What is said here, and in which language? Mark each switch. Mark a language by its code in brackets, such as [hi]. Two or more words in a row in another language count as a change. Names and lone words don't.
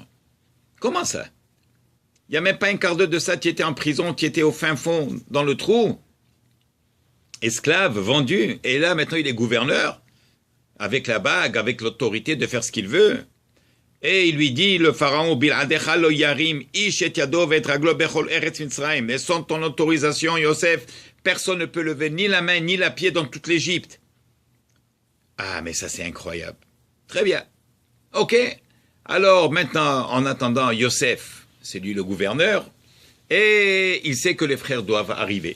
[fr] Comment ça? Il n'y a même pas un quart d'heure de ça, tu étais en prison, tu étais au fin fond, dans le trou. Esclave, vendu, et là maintenant il est gouverneur, avec la bague, avec l'autorité de faire ce qu'il veut. Et il lui dit, le pharaon, [he] ובלעדיך לא ירים, איש את ידו ואת רגלו בכל ארץ מצרים, [fr] et sans ton autorisation, Yosef, personne ne peut lever ni la main ni la pied dans toute l'Égypte. Ah, mais ça c'est incroyable. Très bien. Ok. Alors maintenant, en attendant, Yosef, c'est lui le gouverneur, et il sait que les frères doivent arriver.